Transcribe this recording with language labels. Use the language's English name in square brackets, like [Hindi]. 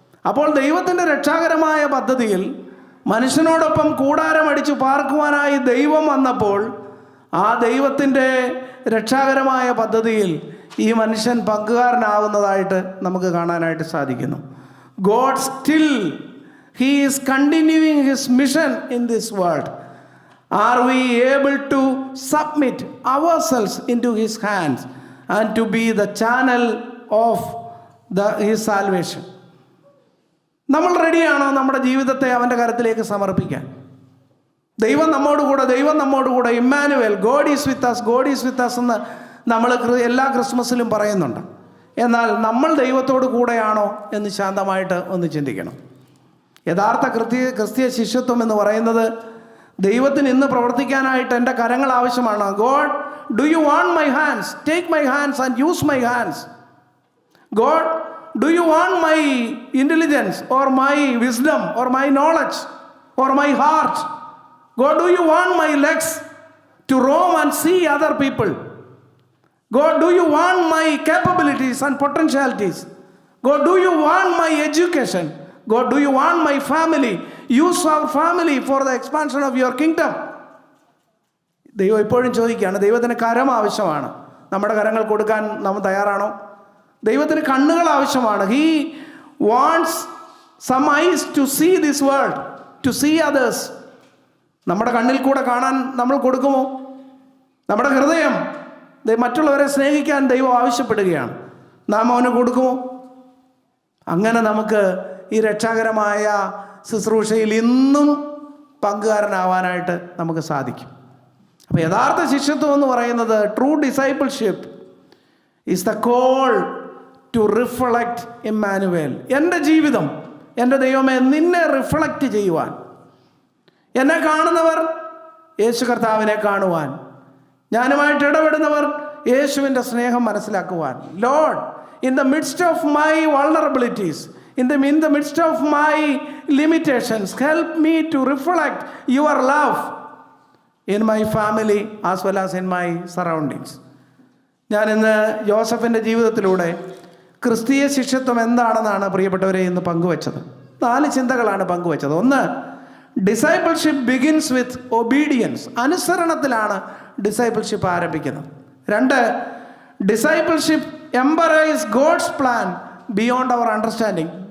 [Malayalam] അപ്പോൾ ദൈവത്തിൻ്റെ രക്ഷാകരമായ പദ്ധതിയിൽ മനുഷ്യനോടൊപ്പം കൂടാരമടിച്ച് പാർക്കുവാനായി ദൈവം വന്നപ്പോൾ ആ ദൈവത്തിൻ്റെ രക്ഷാകരമായ പദ്ധതിയിൽ ഈ മനുഷ്യൻ പങ്കുകാരനാവുന്നതായിട്ട് നമുക്ക് കാണാനായിട്ട് സാധിക്കുന്നു. [English] God still, He is continuing His mission in this world. Are we able to submit ourselves into His hands and to be the channel of His salvation? [Malayalam] നമ്മൾ റെഡിയാണോ നമ്മുടെ ജീവിതത്തെ അവൻ്റെ കരത്തിലേക്ക് സമർപ്പിക്കാൻ? ദൈവം നമ്മോടുകൂടെ, Emmanuel, [English] God is with us, [Malayalam] God is with us എന്ന് നമ്മൾ എല്ലാ ക്രിസ്മസിലും പറയുന്നുണ്ട്. എന്നാൽ നമ്മൾ ദൈവത്തോട് കൂടെയാണോ എന്ന് ശാന്തമായിട്ട് ഒന്ന് ചിന്തിക്കണം. യഥാർത്ഥ ക്രിസ്തീയ ശിഷ്യത്വം എന്ന് പറയുന്നത് ദൈവത്തിന് ഇന്ന് പ്രവർത്തിക്കാനായിട്ട് എൻ്റെ കരങ്ങൾ ആവശ്യമാണ്. [English] God, do you want my hands? Take my hands and use my hands. God, do you want my intelligence or my wisdom or my knowledge or my heart? God, do you want my legs to roam and see other people? God, do you want my capabilities and potentialities? God, do you want my education? God, do you want my family? Use our family for the expansion of your kingdom. [Malayalam] ദൈവം എപ്പോഴും ചോദിക്കുകയാണ്. ദൈവത്തിന് കരം ആവശ്യമാണ്. നമ്മുടെ കരങ്ങൾ കൊടുക്കാൻ നാം തയ്യാറാണോ? ദൈവത്തിന് കണ്ണുകൾ ആവശ്യമാണ്. [English] He wants some eyes to see this world, to see others. [Malayalam] നമ്മുടെ കണ്ണിൽ കൂടെ കാണാൻ നമ്മൾ കൊടുക്കുമോ? നമ്മുടെ ഹൃദയം മറ്റുള്ളവരെ സ്നേഹിക്കാൻ ദൈവം ആവശ്യപ്പെടുകയാണ്. നാം അവന് കൊടുക്കുമോ? അങ്ങനെ നമുക്ക് ഈ രക്ഷാകരമായ ശുശ്രൂഷയിൽ ഇന്നും പങ്കുകാരനാവാനായിട്ട് നമുക്ക് സാധിക്കും. അപ്പോൾ യഥാർത്ഥ ശിഷ്യത്വം എന്ന് പറയുന്നത്, [English] True discipleship is the call to reflect Emmanuel. [Malayalam] എൻ്റെ ജീവിതം, എൻ്റെ ദൈവമേ, നിന്നെ റിഫ്ലക്റ്റ് ചെയ്യുവാൻ, എന്നെ കാണുന്നവർ യേശു കർത്താവിനെ കാണുവാൻ, ഞാനുമായിട്ട് ഇടപെടുന്നവർ യേശുവിൻ്റെ സ്നേഹം മനസ്സിലാക്കുവാൻ. [English] Lord, in the midst of my vulnerabilities, in the midst of my limitations, help me to reflect your love in my family as well as in my surroundings. [Malayalam] ഞാൻ ഇന്ന് ജോസഫിൻ്റെ ജീവിതത്തിലൂടെ ക്രിസ്തീയ ശിഷ്യത്വം എന്താണെന്നാണ് പ്രിയപ്പെട്ടവരെ ഇന്ന് പങ്കുവച്ചത്. 4 ചിന്തകളാണ് പങ്കുവച്ചത്. [English] ഒന്ന്, discipleship begins with obedience. [Malayalam] അനുസരണത്തിലാണ് discipleship ആരംഭിക്കുന്നത്. [English] 2, discipleship embraces God's plan beyond our understanding.